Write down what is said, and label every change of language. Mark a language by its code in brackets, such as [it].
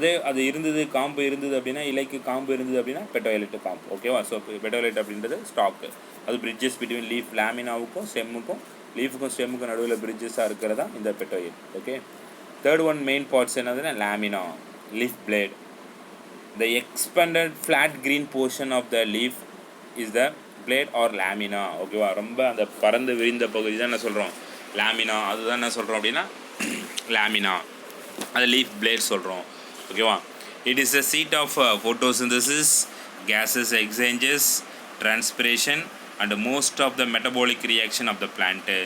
[ta] அது இருந்தது, காம்பு இருந்தது அப்படின்னா, இலைக்கு காம்பு இருந்தது அப்படின்னா பெட்டோயலேட்டு காம்பு. ஓகேவா, ஸோ பெட்டோயலேட் அப்படின்றது ஸ்டாக்கு, அது பிரிட்ஜஸ் பிட்வீன் லீஃப் லேமினாவுக்கும் ஸ்டெம்முக்கும், லீஃபுக்கும் ஸ்டெம்முக்கும் நடுவில் பிரிட்ஜஸாக இருக்கிறதா இந்த பெட்டோயல். Okay, third one main parts என்னதுன்னா lamina, leaf plate. [en] The expanded flat green portion of the leaf is the blade or lamina. [ta] ஓகேவா, ரொம்ப அந்த பறந்து விரிந்த பகுதி தான் என்ன சொல்கிறோம், லேமினா. அதுதான் என்ன சொல்கிறோம் அப்படின்னா லேமினா, அது லீஃப் பிளேட் சொல்கிறோம். [en] ஓகேவா, it is a seat of photosynthesis, gases exchanges, transpiration and most of the metabolic reaction of the plant.